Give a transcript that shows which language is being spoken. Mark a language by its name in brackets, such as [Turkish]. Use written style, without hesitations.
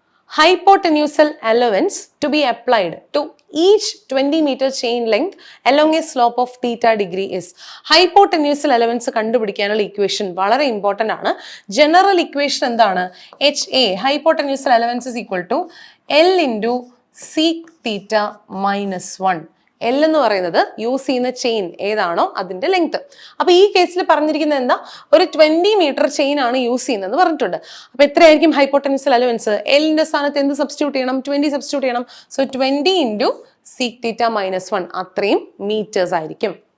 [English] Hypotenusal allowance to be applied to each 20 meter chain length along a slope of theta degree is. [Malayalam] Hypotenusal allowance കണ്ടുപിടിക്കാനുള്ള equation വളരെ important ആണ്. General equation എന്താണ്? [English] HA hypotenusal allowance is equal to L into sec theta minus 1. [Malayalam] L എന്ന് പറയുന്നത് use ചെയ്യുന്ന chain ഏതാണോ അതിന്റെ length. അപ്പൊ ഈ കേസിൽ പറഞ്ഞിരിക്കുന്നത് എന്താ? ഒരു 20 മീറ്റർ ചെയിൻ ആണ് യൂസ് ചെയ്യുന്നത് പറഞ്ഞിട്ടുണ്ട്. അപ്പൊ എത്രയായിരിക്കും ഹൈപ്പോട്ടൻഷ്യൽ അലവൻസ്? എല്ലിന്റെ സ്ഥാനത്ത് എന്ത് സബ്സ്റ്റിറ്റ്യൂട്ട് ചെയ്യണം? 20 സബ്സ്റ്റിറ്റ്യൂട്ട് ചെയ്യണം. So 20 into sec theta minus 1 അത്രയും മീറ്റേഴ്സ് ആയിരിക്കും.